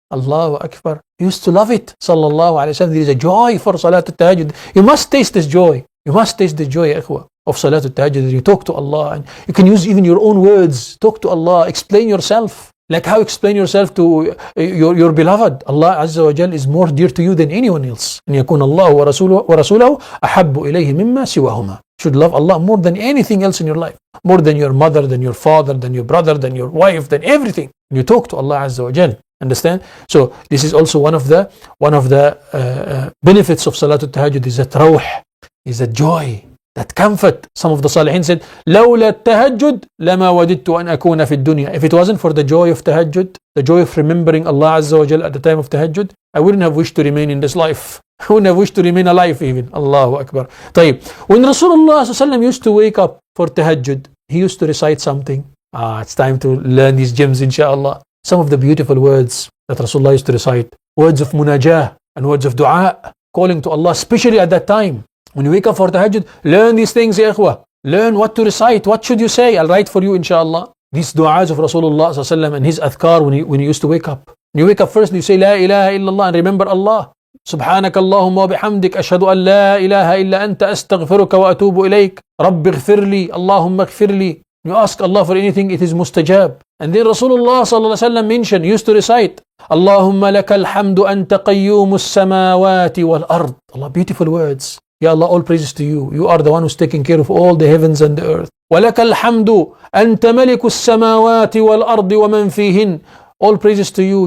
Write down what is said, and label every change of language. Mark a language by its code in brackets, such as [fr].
[en] Allahu Akbar. He used to love it. Sallallahu alayhi wa sallam. There is a joy for Salatul Tahajjud. You must taste this joy. You must taste the joy, ikhwa, of Salatul Tahajjud. You talk to Allah, and you can use even your own words. Talk to Allah. Explain yourself. Like how explain yourself to your beloved. Allah Azza wa Jal is more dear to you than anyone else. [ar] أن يكون الله ورسوله أحب إليه مما سواهما. [en] Should love Allah more than anything else in your life. More than your mother, than your father, than your brother, than your wife, than everything. And you talk to Allah Azza wa Jal. Understand? So this is also one of the benefits of Salatul Tahajjud is that rawh, is that joy, that comfort. Some of the Salihin said, [ar] لولا التهجد لما وددت أن أكون في الدنيا. [en] If it wasn't for the joy of Tahajjud, the joy of remembering Allah Azza wa Jal at the time of Tahajjud, I wouldn't have wished to remain in this life. I wouldn't have wished to remain alive even. Allahu Akbar. طيب, when Rasulullah ﷺ used to wake up for tahajjud, he used to recite something. It's time to learn these gems, inshallah. Some of the beautiful words that Rasulullah used to recite. Words of munajah and words of dua, calling to Allah, especially at that time. When you wake up for tahajjud, learn these things, ya ikhwah. Learn what to recite. What should you say? I'll write for you, inshallah. These du'as of Rasulullah ﷺ and his adhkar when he used to wake up. When you wake up first, you say, La ilaha illallah, and remember Allah. [ar] سبحانك اللهم وبحمدك أشهد أن لا إله إلا أنت أستغفرك وأتوب إليك رب اغفر لي اللهم اغفر لي. [en] You ask Allah for anything, it is mustajab. And then Rasulullah sallallahu alaihi wasallam mentioned, used to recite, [ar] Allahumma laka alhamdu anta qayyumus samawati wal ard. [en] Allah, beautiful words. Ya Allah, all praises to you. You are the one who's taking care of all the heavens and the earth. [ar] وَلَكَ الْحَمْدُ أَنْتَ مَلِكُ السَّمَاوَاتِ وَالْأَرْضِ وَمَنْ فِيهِنْ. [en] All praises to you.